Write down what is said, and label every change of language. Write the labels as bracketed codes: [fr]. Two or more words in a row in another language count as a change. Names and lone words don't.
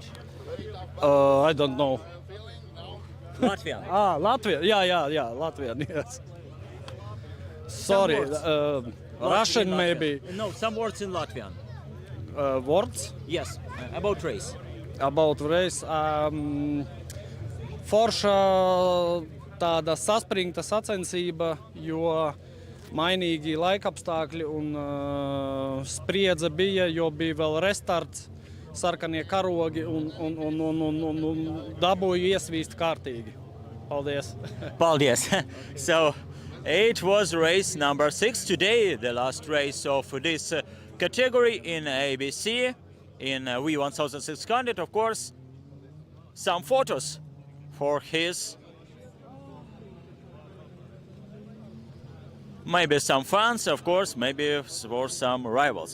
[en] I don't know. Latvian. Latvian. Yeah, Latvian. Yes. Sorry, Russian maybe. No, some words in Latvian. Words? Yes, about race. About race. [lv] Forša tāda saspringta sacensība, jo mainīgi laikapstākļi un spriedze bija, jo bija vēl restarts, sarkanie karogi un dabūju iesvīst kārtīgi. Paldies. Paldies. [en] So it was race number 6 today, the last race of this category in ABC, in V1600, of course. Some photos for his, maybe some fans, of course, maybe for some rivals.